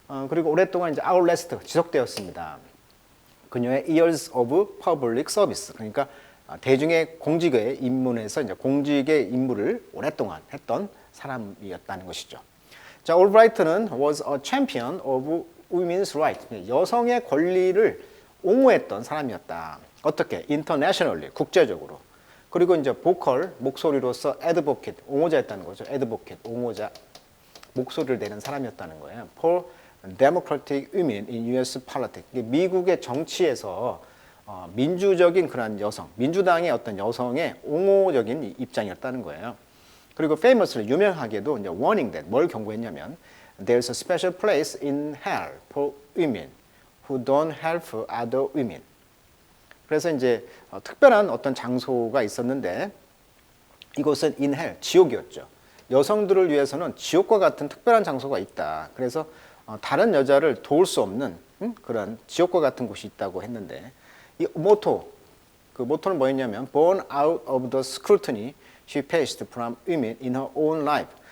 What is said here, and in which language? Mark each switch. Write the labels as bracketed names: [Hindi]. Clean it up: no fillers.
[Korean] 그리고 오랫동안 이제 outlast, 지속되었습니다. 그녀의 [English] years of public service, [Korean] 그러니까 대중의 공직의 입문에서 이제 공직의 임무를 오랫동안 했던 사람이었다는 것이죠. 자, 올브라이트는 [English] was a champion of women's right, [Korean] 여성의 권리를 옹호했던 사람이었다. 어떻게? internationally, 국제적으로. 그리고 이제 [English] vocal, [Korean] 목소리로서 advocate, 옹호자였다는 거죠. advocate, 옹호자, 목소리를 내는 사람이었다는 거예요. [English] for democratic women in US politics. [Korean] 미국의 정치에서 민주적인 그런 여성, 민주당의 어떤 여성의 옹호적인 입장이었다는 거예요. [English] 그리고 famously, [Korean] 유명하게도 이제 [English] warning that, [Korean] 뭘 경고했냐면 [English] there's a special place in hell for women who don't help other women. [Korean] 그래서 이제 특별한 어떤 장소가 있었는데 이곳은 in hell, 지옥이었죠. 여성들을 위해서는 지옥과 같은 특별한 장소가 있다. 그래서 다른 여자를 도울 수 없는 그런 지옥과 같은 곳이 있다고 했는데 이 모토, 그 모토는 뭐였냐면 [English] born out of the scrutiny she faced from women in her own life.